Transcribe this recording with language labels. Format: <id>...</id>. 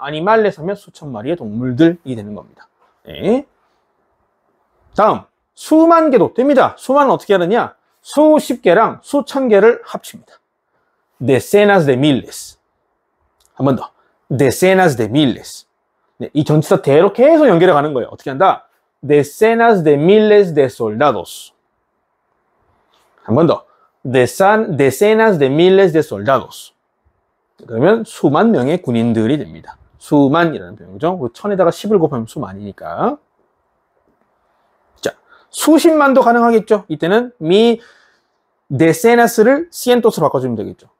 <ko>animales 하면 수천 마리의 동물들이 되는 겁니다. 네. 다음, 수만 개도 됩니다. 수만은 어떻게 하느냐? 수십 개랑 수천 개를 합칩니다.</ko> <es>decenas de miles.</es> <ko>한 번 더.</ko> <es>decenas de miles.</es> <ko>네, 이 전치사 대로 계속 연결해 가는 거예요. 어떻게 한다?</ko> <es>decenas de miles de soldados.</es> <ko>한 번 더.</ko> <es>decenas de miles de soldados.</es> <ko>그러면 수만 명의 군인들이 됩니다. 수만이라는 표현이죠. 천에다가 10을 곱하면 수만이니까. 자, 수십만도 가능하겠죠. 이때는 decenas를 cientos로 바꿔주면 되겠죠.</ko>